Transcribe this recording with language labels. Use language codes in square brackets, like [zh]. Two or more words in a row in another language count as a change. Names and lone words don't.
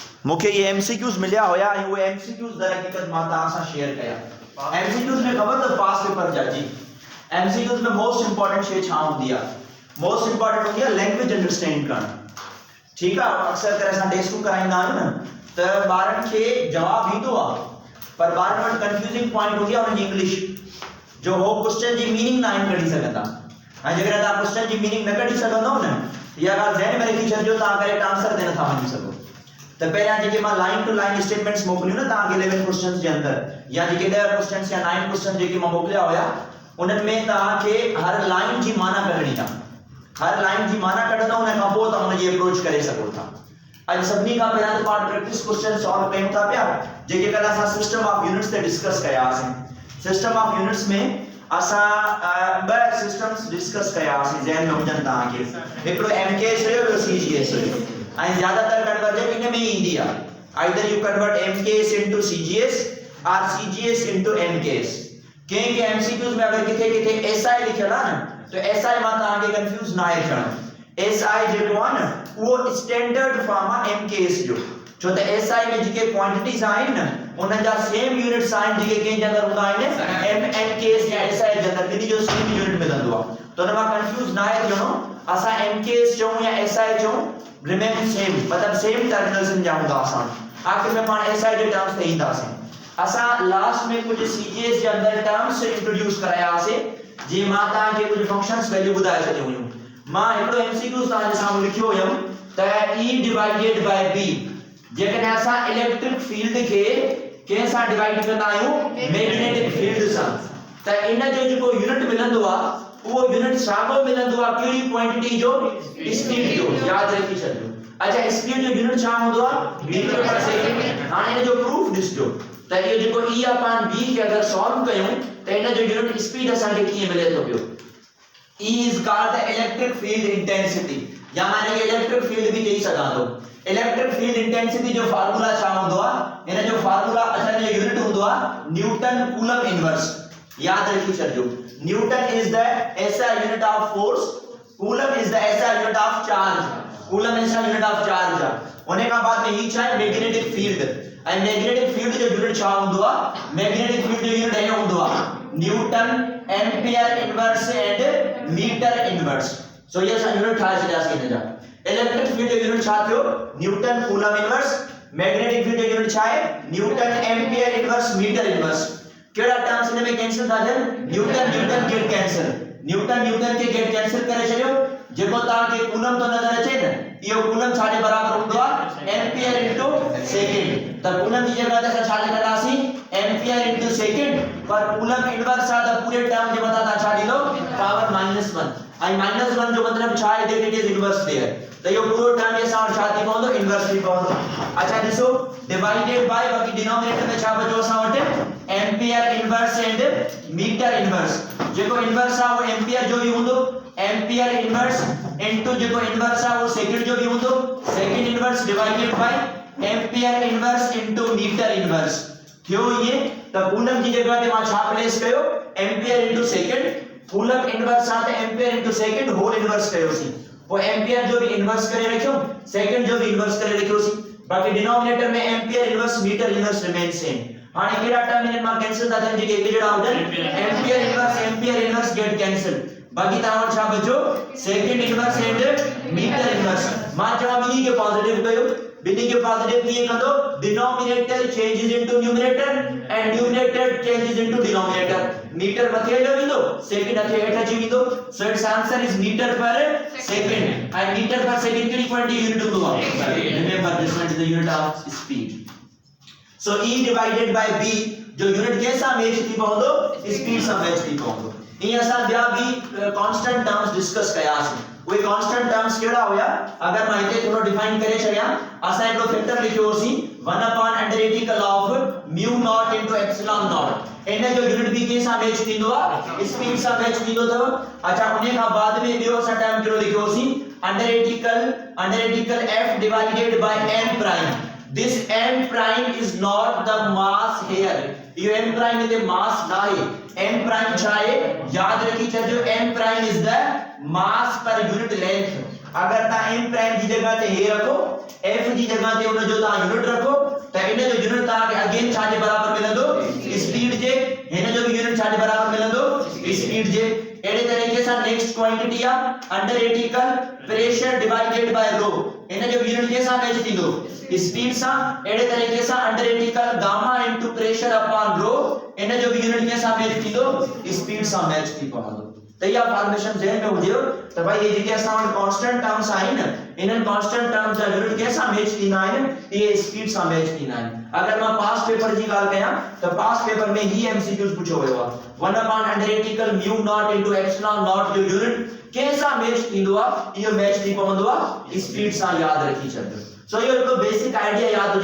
[sd] मुखे ये एमसीक्यूज मिलिया होया ऐं उहे एमसीक्यूज दर हकीकत मां तव्हां सां शेयर कया। एमसीक्यूज में ख़बर त पास पेपर जा जी एमसीक्यूज में [en] most important [sd] शे छा हुंदी आहे? [en] most important [sd] हुंदी आहे [en] language understand [sd] करण। ठीक आहे, अक्सर करे असां टेस्टूं कराईंदा आहियूं न त ॿारनि खे जवाब ईंदो आहे पर ॿारनि वटि [en] confusing point [sd] हुंदी आहे उनजी इंग्लिश जो हो क्वेश्चन जी मीनिंग ना आहिनि कढी सघंदा। हाणे जेकर तव्हां क्वेश्चन जी मीनिंग न कढी सघंदव न इहा ॻाल्हि ज़हन में रखी छॾिजो, तव्हां [en] correct answer [sd] ते नथा वञी सघो। त पहिरियां जेके मां [en] line to line statements [sd] मोकिलियूं न तव्हांखे 11 क्वेश्चंस जे अंदर या जेके 10 क्वेश्चंस या 9 क्वेश्चन जेके मां मोकिलिया हुया उन्हनि में तव्हांखे हर लाइन जी माना कढणी आहे। हर लाइन जी माना कढंदव उन खां पोइ तव्हां उनजी अप्रोच करे सघो था। अॼु सभिनी खां पहिरियां त पाण [en] practice question solve [sd] कयूं था पिया जेके कल्ह असां [en] system of units [sd] ते डिस्कस कयासीं। [en] system of units [sd] में असां ॿ सिस्टम्स डिस्कस कयासीं, ज़हन में हुजनि तव्हांखे। हिकिड़ो एमकेएस हुयो, ॿियो सीजीएस हुयो ऐं ज़्यादातर कन्वर्जन इन में ही ईंदी आहे। [en] either you convert MKS into CGS और CGS into MKS। [sd] कंहिं एमसीक्यूज में अगर किथे किथे एसआई लिखियल आहे न तो एसआई मां तव्हांखे कंफ्यूज ना आहे थियणो। एसआई जेको आहे न उहो [en] standard form [sd] आहे एमकेएस जो, छो त एसआई में जेके क्वांटिटीज आहिनि न उननि जा [en] same units [sd] आहिनि जेके कंहिं जे अंदर हूंदा आहिनि एमकेएस या एसआई जे अंदर, ॿिन्ही जो [en] same unit [sd] मिलंदो आहे। त हुन मां कंफ्यूज ना आहे थियणो। असां एमकेएस चऊं या एसआई चऊं [en] remain same, [sd] मतलब [en] same terminals [sd] जा हूंदा असां। आखिर में पाण एसआई जे टर्म्स ते ईंदासीं। असां लास्ट में कुछ सीजीएस जे अंदर टर्म्स इंट्रोड्यूस करायासीं जे मां तव्हांखे कुछ [en] functions value [sd] ॿुधाए छॾियूं हुयूं। मां हिकिड़ो एमसीक्यू तव्हांजे साम्हूं लिखियो हुयमि त [en] E divided by B [sd] जेकॾहिं असां [en] electric field [sd] खे कंहिं सां डिवाइड कंदा आहियूं [en] magnetic field [sd] सां त इन जो जेको यूनिट मिलंदो आहे वो यूनिट साॻियो मिलंदो आहे कहिड़ी क्वांटिटी जो? स्पीड जो। याद रखी छॾियो। अच्छा, स्पीड जो यूनिट छा हूंदो आहे? [en] meter per second. [sd] हाणे इन जो प्रूफ ॾिसजो त इहो जेको [en] E upon B [sd] खे अगर सॉल्व कयूं त इन जो यूनिट स्पीड असांखे कीअं मिले थो पियो? [en] E is called the electric field intensity [sd] या माने कि [en] electric field [sd] भी चई सघां थो। [en] electric field intensity [sd] जो फार्मूला छा हूंदो आहे? इन जो फार्मूला असांजो यूनिट हूंदो आहे [en] newton coulomb inverse. [sd] याद रखी छॾियो, [en] newton is the SI unit of force, coulomb is the SI unit of charge. coulomb SI unit of charge [sd] आहे। उन खां बाद में ही छा आहे? [en] magnetic field. [sd] ऐं [en] magnetic field [sd] जो यूनिट छा हूंदो आहे? [en] magnetic field [sd] जो यूनिट इहो हूंदो आहे [en] newton ampere inverse and meter inverse. [sd] सो ये असां यूनिट ठाहे छॾियासीं हिन जा। [en] electric field [sd] जो यूनिट छा थियो? [en] newton coulomb inverse. magnetic field [sd] जो यूनिट छा आहे? [en] newton ampere inverse meter inverse. [sd] केड़ा टर्म्स इन में कैंसिल था थियन? [en] newton newton get cancel. [sd] न्यूटन न्यूटन के [en] get cancel [sd] करे छॾियो। जेको तव्हांखे कूलम तो नज़र अचे न इहो कूलम छा जे बराबर हूंदो आहे? [en] ampere into second. [sd] त कूलम जी जगह ते असां छा लिखंदासीं? [en] ampere into second. [sd] पर कूलम इनवर्स आहे त पूरे टर्म जे मथां तव्हां छा ॾींदो? पावर -1। ऐं -1 जो मतलब छा आहे? [en] it is inverse there. [sd] त इहो पूरो टर्म जे सां छा थी पवंदो? इनवर्स थी पवंदो। अच्छा ॾिसो, डिवाइडेड बाय बाकी डिनोमिनेटर में छा बचो असां वटि? [en] ampere inverse and meter inverse. [sd] जेको इनवर्स आहे वो एम्पियर जो भी हूंदो, [en] ampere inverse into [sd] जेको इनवर्स आहे वो सेकंड जो भी हूंदो, [en] second inverse divided by ampere inverse into meter inverse. [sd] थियो ये त कूलम जी जगह ते मां छा प्लेस कयो? [en] ampere into second. coulomb inverse [sd] आहे त [en] ampere into second whole inverse [sd] कयोसीं। वो एम्पियर जो भी इनवर्स करे रखियो, सेकंड जो भी इनवर्स करे रखियोसीं। बाकी डिनोमिनेटर में [en] ampere inverse meter inverse remain same. [sd] हाणे केड़ा टर्म इन मां कैंसिल था थियन जेके एक जड़ा हुजन? [en] ampere inverse get cancel. [sd] बाकी तव्हां वटि छा बचो? [en] second inverse and meter inverse. [sd] मां चवां ॿिन्ही खे पॉजिटिव कयो। ॿिन्ही खे पॉजिटिव कीअं कंदो? [en] denominator changes into numerator and numerator changes into denominator. [sd] मीटर मथे हलियो वेंदो, सेकंड अथे हेठ अची वेंदो। [en] so its answer is meter per second. [sd] ऐं [en] meter per second [sd] कहिड़ी [en] quantity unit [sd] हूंदो आहे? [en] remember this one is the unit of speed. So E divided by B [sd] जो यूनिट कैसा मैच थी पवंदो? स्पीड सां मैच थी पवंदो। इन असां ॿिया भी [en] constant terms [sd] डिस्कस कयासीं। उहे [en] constant terms [sd] केड़ा हुया? अगर मां हिते थोरो डिफाइन करे छॾियां, असां हिकिड़ो फैक्टर लिखियोसीं [en] 1/√⁻⁴ of mu naught into epsilon naught. [sd] इन जो यूनिट भी कैसा मैच थींदो आहे? स्पीड सां मैच थींदो अथव। अच्छा, उन खां बाद में ॿियो असां टर्म केड़ो लिखियोसीं? [en] √⁻⁴ f divided by m prime. This m prime is not the mass here. [sd] ये [en] m prime [sd] इते mass ना है। [en] m prime [sd] छा है? याद रखी छॾियो, [en] m prime is the mass per unit length। [sd] अगर ता [en] m prime [sd] जी जगह ते हे रखो f जी जगह ते उन जो ता यूनिट रखो त इन जो यूनिट ता के अगेन छा जे बराबर मिलंदो स्पीड जे हिन जो भी यूनिट छा जे बराबर मिलंदो स्पीड जे एड़े तरीके से [en] next quantity [sd] आ [en] under atical pressure divided by rho [sd] इन जो यूनिट [hi] के साथ [sd] मैच थींदो स्पीड सा एड़े तरीके से [en] under atical gamma into pressure [sd] अपॉन रो इन जो भी यूनिट [hi] के साथ [sd] मैच थींदो स्पीड सा मैच थी पवंदो त या फॉर्मेशन ज़हन में हुजे त भाई ये जेके असा [en] constant terms [sd] आइन इन [en] constant terms [sd] जा यूनिट [hi] के साथ [sd] मैच थींदा आइन ये स्पीड सा मैच थींदा आइन अगर मैं [en] past paper [sd] जी गाल कया तो [en] past paper [sd] में ही एमसीक्यूज पूछो हुयो आ 1 अपॉन [en] under atical mu naught into epsilon naught [sd] जो यूनिट कैसा मैच थींदो आ यो मैच थी पवंदो आ स्पीड सा याद रखी छडो सो यो एक [en] basic idea [sd] याद हुजे